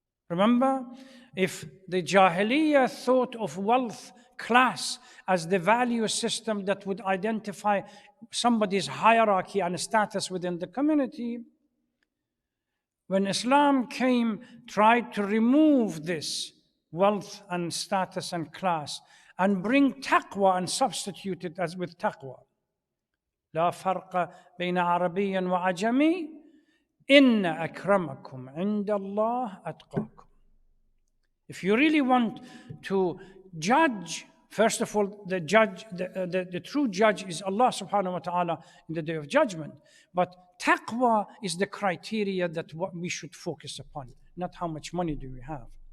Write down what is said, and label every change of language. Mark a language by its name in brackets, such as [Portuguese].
[English] Remember, if the Jahiliyyah thought of wealth class as the value system that would identify somebody's hierarchy and status within the community, when Islam came, tried to remove this wealth and status and class and bring taqwa and substitute it as with taqwa. [Arabic] لا فرق بين عربي وعجمي إن أكرمكم عند الله أتقاكم. [English] If you really want to judge, first of all, the true judge is Allah subhanahu wa ta'ala in the Day of Judgment. But taqwa is the criteria that what we should focus upon, not how much money do we have.